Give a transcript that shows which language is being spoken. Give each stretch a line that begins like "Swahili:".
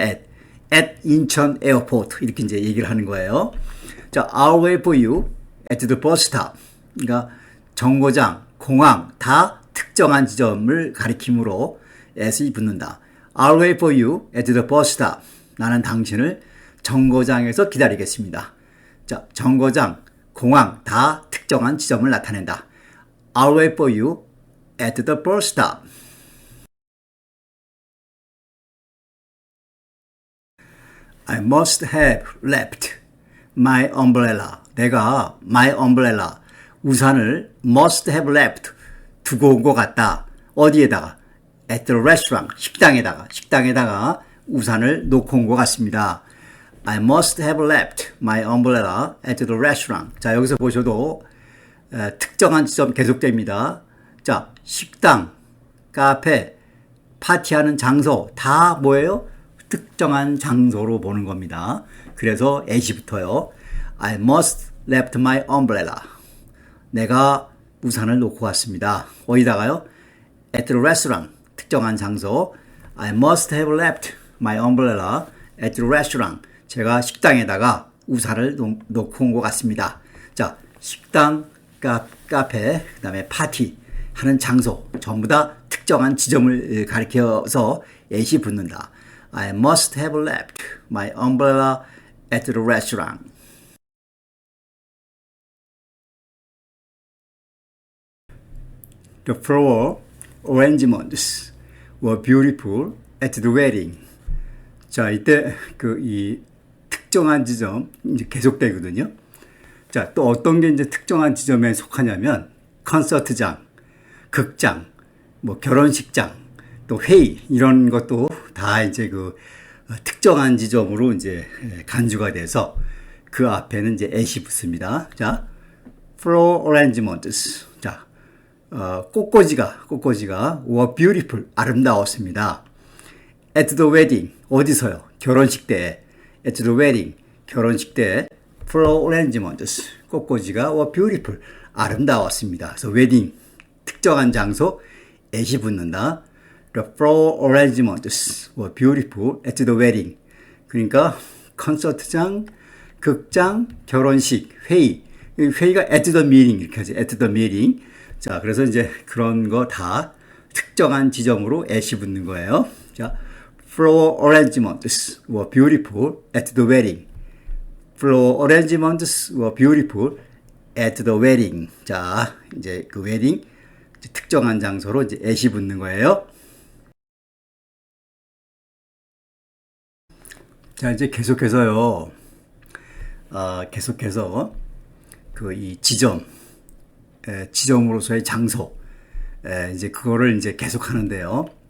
Korean: at 인천 에어포트 이렇게 이제 얘기를 하는 거예요.
English: 자, I'll wait for you at the bus stop.
Korean: 그러니까 정거장, 공항 다 특정한 지점을 가리킴으로 at이 붙는다.
English: I'll wait for you at the bus stop.
Korean: 나는 당신을 정거장에서 기다리겠습니다. 자, 정거장, 공항 다 특정한 지점을 나타낸다.
English: I'll wait for you at the bus stop. I must have left my umbrella.
Korean: 내가
English: my umbrella,
Korean: 우산을
English: must have left,
Korean: 두고 온 것 같다. 어디에다가?
English: At the restaurant,
Korean: 식당에다가 우산을 놓고 온 것 같습니다.
English: I must have left my umbrella at the restaurant.
Korean: 자, 여기서 보셔도 특정한 지점 계속됩니다. 자, 식당, 카페, 파티하는 장소 다 뭐예요? 특정한 장소로 보는 겁니다. 그래서 at부터요.
English: I must left my umbrella.
Korean: 내가 우산을 놓고 왔습니다. 어디다가요?
English: At the restaurant.
Korean: 특정한 장소.
English: I must have left my umbrella at the restaurant.
Korean: 제가 식당에다가 우산을 놓고 온 것 같습니다. 자, 식당, 카페, 그 다음에 파티 하는 장소 전부 다 특정한 지점을 가리켜서 at이 붙는다.
English: I must have left my umbrella at the restaurant. The flower arrangements were beautiful at the wedding.
Korean: 자, 이때 이 특정한 지점 이제 계속되거든요. 자, 또 어떤 게 이제 특정한 지점에 속하냐면 콘서트장, 극장, 뭐 결혼식장, 또 회의 이런 것도 다 이제 특정한 지점으로 이제 간주가 돼서 그 앞에는 이제 at이 붙습니다. 자,
English: flower arrangements.
Korean: 자, 꽃꽂이가
English: were beautiful,
Korean: 아름다웠습니다.
English: At the wedding,
Korean: 어디서요? 결혼식 때.
English: At the wedding,
Korean: 결혼식 때
English: flower arrangements,
Korean: 꽃꽂이가
English: were beautiful,
Korean: 아름다웠습니다. 그래서 wedding, 특정한 장소, at이 붙는다.
English: The flower arrangements were beautiful at the wedding.
Korean: 그러니까 콘서트장, 극장, 결혼식, 회의. 회의가
English: at the meeting
Korean: 이렇게 하죠.
English: at the meeting.
Korean: 자, 그래서 이제 그런 거 다 특정한 지점으로 at이 붙는 거예요.
English: 자, flower arrangements were beautiful at the wedding. flower arrangements were beautiful at the wedding.
Korean: 자, 이제 그 웨딩 특정한 장소로 이제 at이 붙는 거예요. 자, 이제 계속해서요. 계속해서 이 지점으로서의 장소, 이제 그거를 이제 계속 하는데요.